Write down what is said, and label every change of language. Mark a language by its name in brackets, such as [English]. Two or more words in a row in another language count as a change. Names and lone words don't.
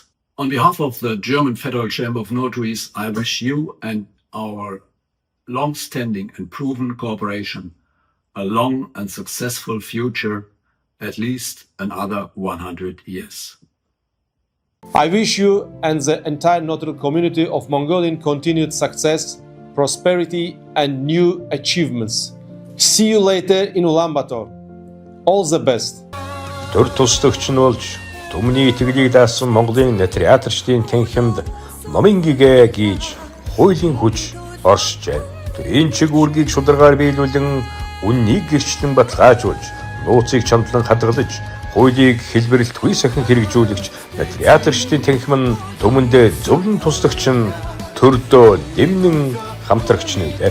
[English] On behalf of the German Federal Chamber of Notaries, I wish you and our long-standing and proven cooperation a long and successful future, at least another 100 years. I wish you and the entire notary community of Mongolian continued success, prosperity, and new achievements. See you later in Ulaanbaatar. All the best. [Mongolian] Төр тусдагч нь болж түмний итгэлийг даасан Монголын нотариатчдын танхимд номын гэгээ гийж хуулийн хүч оршжээ. Тэрийн чиг үүргийг шударгаар биелүүлэн үннийг гэрчлэн баталгаажуулж, нууцыг чамдлан хадгалж, хуулийг хэлбэрэлтгүй сахин хэрэгжүүлэгч нотариатчдын танхим нь түмэндээ зөвлөн тусдагч нь төрдөө дэмнэн хамтрагч нэлээ.